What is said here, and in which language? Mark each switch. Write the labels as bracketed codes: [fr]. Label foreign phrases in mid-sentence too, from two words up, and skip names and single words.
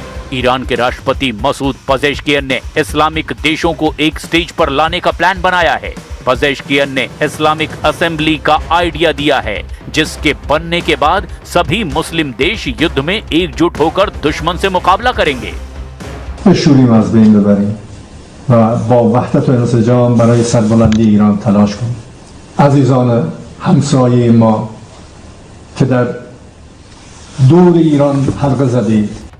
[hi] ईरान के राष्ट्रपति मसूद पजेश्कियन ने इस्लामिक देशों को एक स्टेज पर लाने का प्लान बनाया है। पजेश्कियन ने [en] Islamic assembly [hi] का आइडिया दिया है, जिसके बनने के बाद सभी मुस्लिम देश युद्ध में एकजुट होकर दुश्मन से मुकाबला करेंगे। [fa] شوریم از بین ببریم و با وحدت و انسجام برای سربلندی ایران تلاش کنیم. عزیزان همسایه ما که در دور ایران حلقه زدید